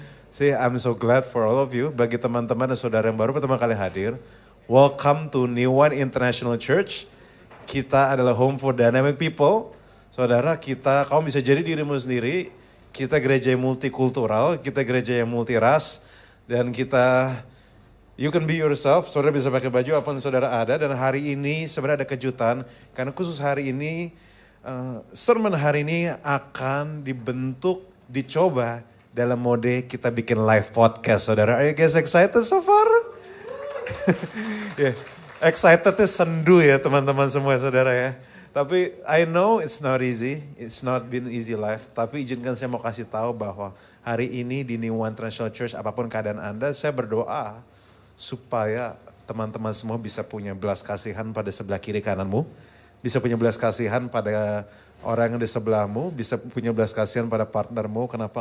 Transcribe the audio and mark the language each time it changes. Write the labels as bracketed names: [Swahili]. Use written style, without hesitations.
[Indonesian] See, I'm so glad for all of you. Bagi teman-teman dan saudara yang baru pertama kali hadir. [English] Welcome to New One International Church. Kita adalah home for dynamic people. [Indonesian] Saudara, kamu bisa jadi dirimu sendiri. Kita gereja yang multikultural, kita gereja yang multiras, dan you can be yourself, saudara bisa pakai baju apapun saudara ada, dan hari ini sebenarnya ada kejutan, karena khusus hari ini, sermon hari ini akan dicoba dalam mode kita bikin live podcast, saudara. [English] Are you guys excited so far? Yeah. Excitednya sendu ya teman-teman semua saudara ya. Tapi I know it's not easy, it's not been easy life. [Indonesian] Tapi izinkan saya mau kasih tahu bahwa hari ini di New One International Church apapun keadaan Anda, saya berdoa supaya teman-teman semua bisa punya belas kasihan pada sebelah kiri kananmu. Bisa punya belas kasihan pada orang yang di sebelahmu, bisa punya belas kasihan pada partnermu. Kenapa?